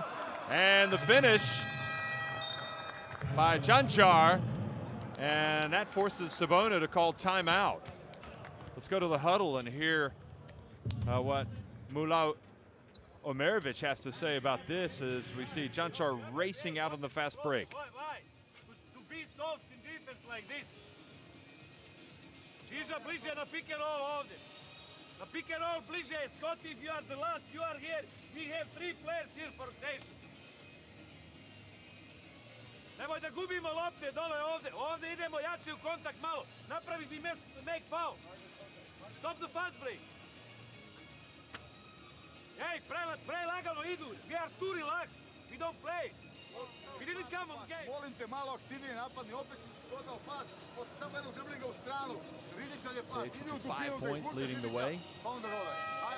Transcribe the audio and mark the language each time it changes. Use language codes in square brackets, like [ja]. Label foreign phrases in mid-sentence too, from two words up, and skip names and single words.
[en] And the finish by Jančar, and that forces Cibona to call timeout. Let's go to the huddle and hear what Mula Omerovic has to say about this as we see Jančar racing out on the fast break. Why? To be soft in defense like this. [bs] Žiža, bliže na [en] pick and roll [bs] ovdje. Na [en] pick and roll [bs] bliže. [en] Scott, if you are the last, you are here. We have 3 players here for rotation. [bs] Nemoj da gubimo lopte dole ovdje. Ovdje idemo jače u kontakt malo. Napravi mi [en] make foul. Stop the fast break. [bs] Hey, prelagano idu. [en] We are too relaxed. We don't play. We didn't come on game. [bs] Molim te, malo aktivnije napadni, opet si dodao pas, posle samo jednog driblinga u stranu. Ridičan je pas, idi u dubinu, [en] 5 points leading the way. [bs] Pa onda dole. Ajmo.